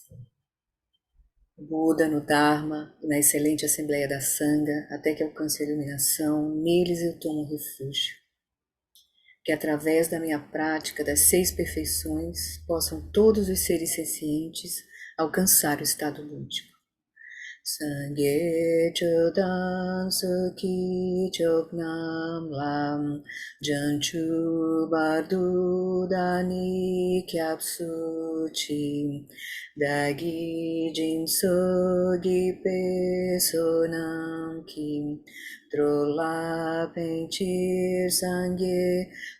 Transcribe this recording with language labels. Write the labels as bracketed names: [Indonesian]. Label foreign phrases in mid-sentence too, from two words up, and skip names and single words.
[Portuguese] O Buda no Dharma e na excelente Assembleia da Sangha, até que alcance a iluminação, neles eu tomo refúgio. Que através da minha prática das 6 perfeições, possam todos os seres sencientes alcançar o estado lúdico. [Tibetan] སངས་རྒྱས་ ཆོས་དང་ ཚོགས་ཀྱི་ མཆོག་རྣམས་ ལ་ བྱང་ཆུབ་ བར་དུ་ བདག་ནི་ སྐྱབས་སུ་ མཆི་ བདག་གིས་ སྦྱིན་སོགས་ བགྱིས་པའི་ བསོད་ནམས་ ཀྱིས་ འགྲོ་ལ་ ཕན་ཕྱིར་ སངས་རྒྱས